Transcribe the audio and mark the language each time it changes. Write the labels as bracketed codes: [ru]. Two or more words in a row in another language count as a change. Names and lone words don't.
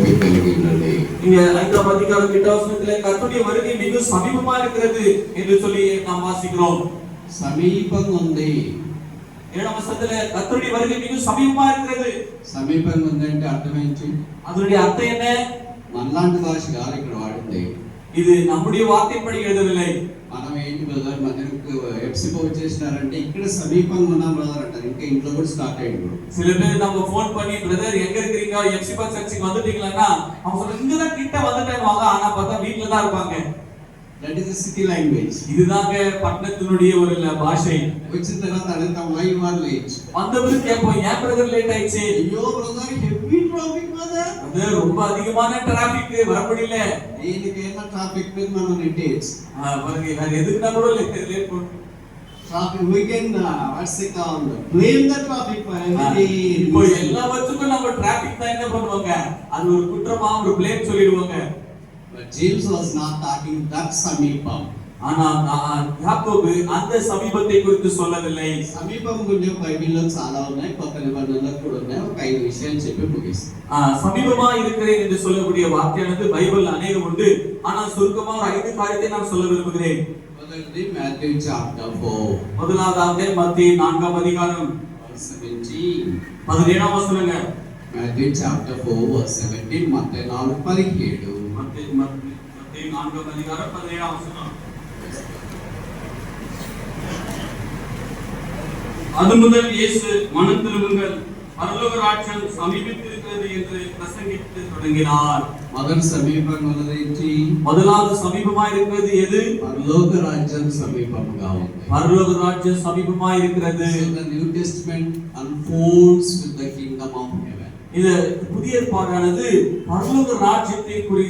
[te] కలిగి ఉన్నది. [ta] இங்க 5ஆம் அதிகாரம் 8ஆம் வசனத்திலே கர்த்தருடைய வருகை மிக சமீபமா இருக்கிறது என்று சொல்லி நாம் வாசிக்கிறோம். [te] సమీపంగా ఉంది. [ta] 7ஆம் வசனத்திலே கர்த்தருடைய வருகை மிக சமீபமா இருக்கிறது. [te] సమీపంగా ఉందంటే అర్థం ఏంటి? [ta] அதனுடைய அர்த்தம் என்ன? [te] మనలాంటి భాష కాదు ఇక్కడ వాడింది. [ta] இது நம்முடைய வார்த்தைப்படி எழுதவில்லை. [te] మనం ఏంటి బ్రదర్ మనకు ఎఫ్సిపో వచ్చేసినారంటే ఇక్కడ సమీపంగా ఉన్నాం బ్రదర్ అంటారు. ఇంకా ఇంట్లో కూడా స్టార్ట్ అయ్యింది. [ta] சில பேர் நம்ம ஃபோன் பண்ணி பிரதர் எங்க இருக்கீங்க எஃப்சிபா சர்ச்சுக்கு வந்துட்டீங்களான்னா அவங்க சொல்றாங்க இங்க தான் கிட்ட வந்துட்டேன்னு வாங்க, ஆனா பார்த்தா வீட்ல தான் இருப்பாங்க. [en] That is the city language. [ta] இதுதாங்க பட்டணத்தினுடைய ஒரு பாஷை. [te] వచ్చిన తర్వాత అడుగుతాం [en] why you are late. [ta] வந்தவரு கேட்போம் ஏன் பிரதர் லேட் ஆயிடுச்சு? [te] అయ్యో బ్రదర్ [en] heavy traffic [te] బ్రదర్. [ta] அது ரொம்ப அதிகமான டிராபிக் வர முடியல. [te] దీనికైనా ట్రాఫిక్ మీద మనం నెట్టేయచ్చు. [ta] பாருங்க வேற எதுக்குன்னா கூட லேட் பண்ணு. [en] ట్రాఫిక్ we can what's it called blame the traffic for every. [ta] இப்போ எல்லாவற்றுக்கும் நம்ம டிராபிக் தான் என்ன பண்ணுவாங்க, அது ஒரு குற்றமா ஒரு ப்ளேம் சொல்லிடுவாங்க. [en] But James was not talking that సమీపం. [ta] ஆனா யாக்கோபு அந்த சமீபத்தை குறித்து சொல்லவில்லை. [te] సమీపం గురించి బైబిల్లో చాలా ఉన్నాయి, కొత్త నిబంధనలో కూడా ఉన్నాయి. ఒక 5 విషయాలు చెప్పి ముగిస్తాను. [ta] சமீபமா இருக்கிறேன் என்று சொல்லக்கூடிய வார்த்தையானது பைபிள்ல அநேகம் உண்டு. ஆனா சுருக்கமா ஒரு 5 காரியத்தை நான் சொல்ல விரும்புகிறேன். [te] మొదటిది మాథ్యూ చాప్టర్ 4. [ta] முதலாவது மத்தேயு 4ஆம் அதிகாரம் 17ஆம் வசனங்க. [te] మాథ్యూ [en] chapter 4 verse 17, [te] మత్తయి 4:17. [ta] மத்தேயு 4ஆம் அதிகாரம் 17ஆம் வசனம். அது முதல் இயேசு மனம் திரும்புங்கள், பரலோக ராஜ்யம் சமீபித்திருக்கிறது என்று பிரசங்கித்து தொடங்கினார். [te] మొదటి సమీపంగా ఉన్నది [ta] முதலாவது சமீபமா இருக்கிறது எது? [te] పరలోక రాజ్యం సమీపంగా ఉంది. [ta] பரலோக ராஜ்யம் சமீபமா இருக்கிறது. [en] The New Testament unfolds with the kingdom of heaven. [ta] இது புதிய ஏற்பாடானது பரலோக ராஜ்யத்தை குறி